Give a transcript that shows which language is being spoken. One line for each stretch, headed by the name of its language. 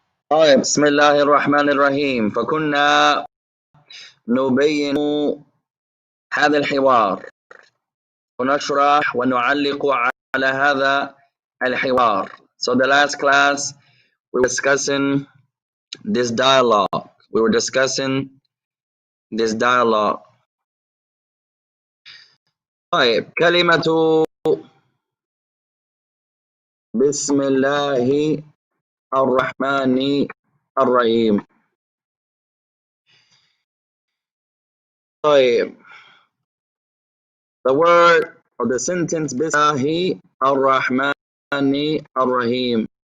Arabic: طيب, بسم الله الرحمن الرحيم. فكنا نبين هذا الحوار ونشرح ونعلق على هذا الحوار.
English: So the last class we were discussing this dialogue. We were discussing this dialogue.
Arabic: طيب, كلمة بسم الله الرحمن الرحيم. طيب,
English: the word or the sentence
Arabic: بسم الله الرحمن الرحيم.